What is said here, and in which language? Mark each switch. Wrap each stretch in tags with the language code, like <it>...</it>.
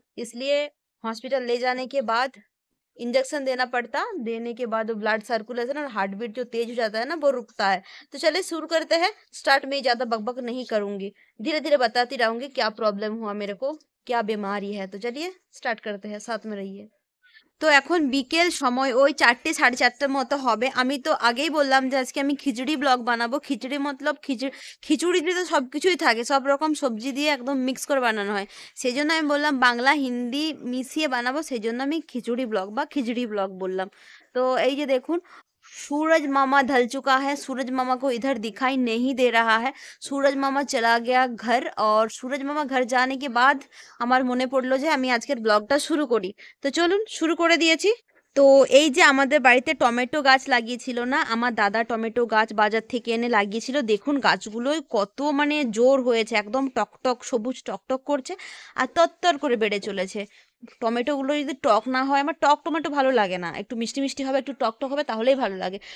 <hi>इसलिए हॉस्पिटल ले जाने के बाद इंजेक्शन देना पड़ता। देने के बाद वो ब्लड सर्कुलेशन और हार्ट बीट जो तेज हो जाता है ना, वो रुकता है। तो चलिए शुरू करते हैं। स्टार्ट में ज्यादा बकबक नहीं करूंगी, धीरे धीरे बताती रहूंगी क्या प्रॉब्लम हुआ मेरे को, क्या बीमारी है। तो चलिए स्टार्ट करते हैं, साथ में रहिए।</hi> <bn>তো এখন বিকেল সময় ওই 4টে 4:30টার মতো হবে। আমি তো আগেই বললাম যে আজকে আমি খিচুড়ি ব্লগ বানাবো। খিচুড়ি মতলব খিচুড়িতে তো সব কিছুই থাকে, সব রকম সবজি দিয়ে একদম মিক্স করে বানানো হয়। সেই জন্য আমি বললাম বাংলা হিন্দি মিশিয়ে বানাবো, সেই জন্য আমি খিচুড়ি ব্লগ বা খিচড়ি ব্লগ বললাম। তো এই যে দেখুন,</bn> <hi>सूरज मामा ढल चुका है। सूरज मामा को इधर दिखाई नहीं दे रहा है। सूरज मामा चला गया घर, और सूरज मामा घर जाने के बाद</hi> <bn>আমার মনে পড়লো যে আমি আজকের ব্লগটা শুরু করি। তো চলুন শুরু করে দিয়েছি। তো এই যে আমাদের বাড়িতে টমেটো গাছ লাগিয়েছিল না, আমার দাদা টমেটো গাছ বাজার থেকে এনে লাগিয়েছিল। দেখুন গাছগুলোয় কত মানে জোর হয়েছে, একদম টকটক সবুজ টকটক করছে আর তরতর করে বেড়ে চলেছে। টমেটো গুলো যদি টক না হয়, আমার টক টমেটো ভালো লাগে না। একটু মিষ্টি মিষ্টি হবে, একটু টক টক হবে, তাহলেই ভালো লাগে।</bn>